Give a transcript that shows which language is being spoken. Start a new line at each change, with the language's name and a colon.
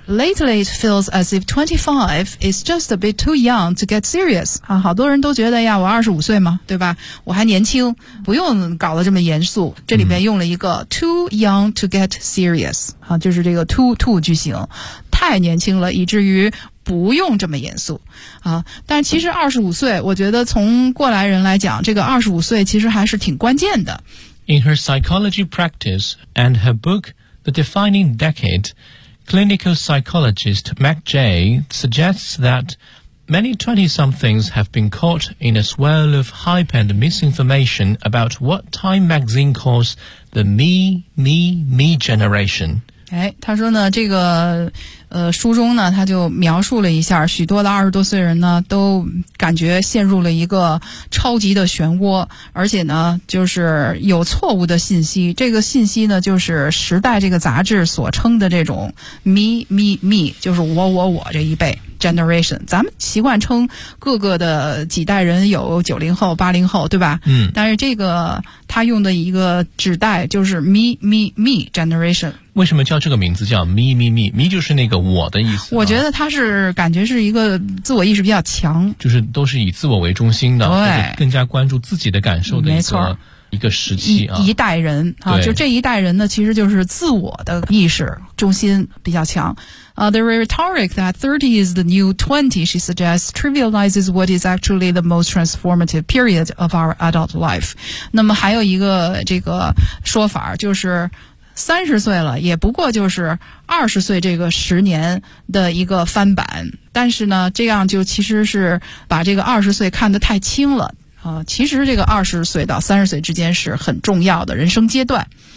English: Lately it feels as if 25 is just a bit too young to get serious
Chinese: 啊，好多人都觉得呀我二十五岁嘛，对吧，我还年轻不用搞得这么严肃，这里面用了一个
English: too young to get serious
Chinese: 啊，就是这个 too 句型，太年轻了以至于不用这么严肃啊。但其实25岁我觉得从过来人来讲，这个25岁其实还是挺关键的。
English: In her psychology practice and her book The Defining Decade, clinical psychologist Mac J suggests that many 20-somethings have been caught in a swirl of hype and misinformation about what Time magazine callsThe me generation.
Chinese: 哎，他说呢，这个书中呢，他就描述了一下，许多的二十多岁人呢，都感觉陷入了一个超级的漩涡，而且呢，就是有错误的信息。这个信息呢，就是《时代》这个杂志所称的这种 me， 就是我这一辈。 generation， 咱们习惯称各个的几代人，有90后80后，对吧，但是这个他用的一个指代就是 me generation。为什么叫这个名字叫 me 就是那个我的意思。我觉得他是感觉是一个自我意识比较强，就是都是以自我为中心的，对，更加关注自己的感受的一个时期啊。一代人啊，就这一代人呢其实就是自我的意识中心比较强。
English: The rhetoric that 30 is the new 20, she suggests, trivializes what is actually the most transformative period of our adult life.
Chinese: 那么还有一个这个说法，就是30岁了也不过就是20岁这个十年的一个翻版。但是呢这样就其实是把这个20岁看得太轻了。其实这个20岁到30岁之间是很重要的人生阶段。